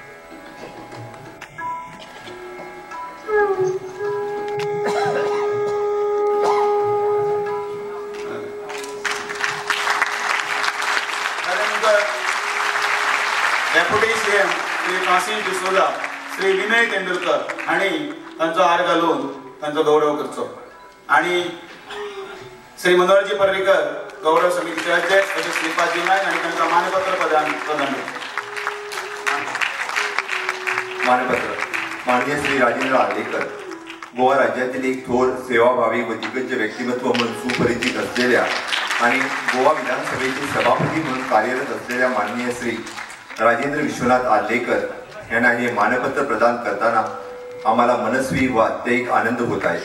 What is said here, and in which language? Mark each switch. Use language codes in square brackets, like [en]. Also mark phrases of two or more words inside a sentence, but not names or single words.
[en] Deputy CM [kok] श्री फ्रांसिस डिसोजा, श्री विनय तेंडुलकर आणि तांचो हार घालून तांचो गौरव करचो आणि श्री मनोहरजी पर्रीकर गौरव समितीचे अध्यक्ष तसेच श्रीपादजी नायक आणि तांकां मानपत्र प्रदान [mr] मानपत्र माननीय श्री राजेंद्र आर्लेकर गोवा राज्यातील एक थोर सेवाभावी व दिग्गज व्यक्तिमत्व म्हणून सुपरिचित असलेल्या आणि गोवा विधानसभेचे सभापती म्हणून कार्यरत असलेल्या माननीय श्री राजेंद्र विश्वनाथ आर्लेकर यांना हे मानपत्र प्रदान करताना आम्हाला मनस्वी व अत्यधिक आनंद होत आहे।